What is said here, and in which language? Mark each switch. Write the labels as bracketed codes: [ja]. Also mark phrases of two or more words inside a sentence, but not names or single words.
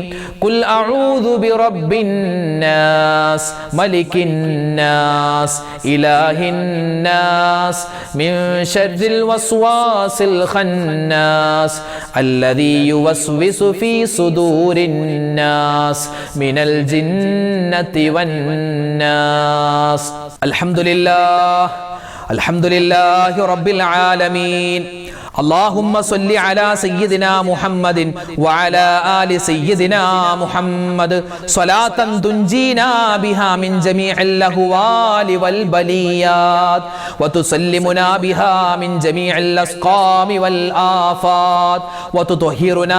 [ar] قل أعوذ برب الناس ملك الناس إله الناس من شر الوسواس الخناس الذي يوسوس في صدور الناس من الجنة والناس. الحمد لله الحمد لله رب العالمين. اللهم صل على سيدنا محمد وعلى آل سيدنا محمد صلاة تنجينا بها من جميع الأهوال والبليات وتسلمنا بها من جميع الأسقام والآفات وتطهرنا